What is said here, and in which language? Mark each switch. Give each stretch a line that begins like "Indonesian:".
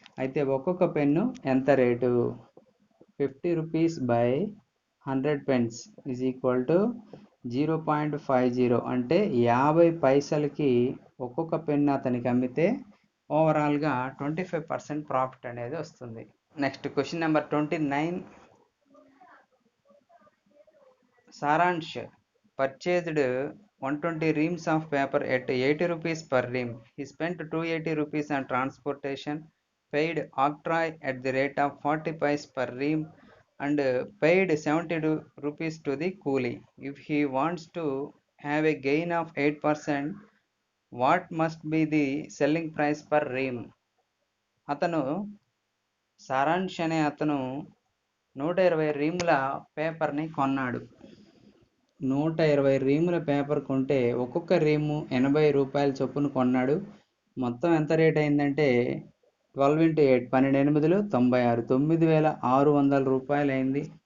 Telugu: అయితే ఒక్కొక్క పెన్ను ఎంత rate?
English: 50 rupees by 100 pens is equal to 0.50.
Telugu: అంటే 50 పైసలకి ఒక్కొక్క పెన్ను అతనికి అమ్మితే ఓవరాల్గా 25% ప్రాఫిట్ అనేది వస్తుంది. Next question number 29.
English: Saransh purchased 120 reams of paper at 80 rupees per ream. He spent 280 rupees on transportation, paid octroi at the rate of 40 paise per ream, and paid 70 rupees to the coolie. If he wants to have a gain of 8%, what must be the selling price per ream?
Telugu: అతను సారాంష్ అనే అతను 120 రీముల పేపర్ని కొన్నాడు. 120 రీముల paper కొంటే ఒక్కొక్క రీము 80 రూపాయల చొప్పున కొన్నాడు. మొత్తం ఎంత రేట్ అయిందంటే 12 × 8 12 96 9600 రూపాయలు అయింది.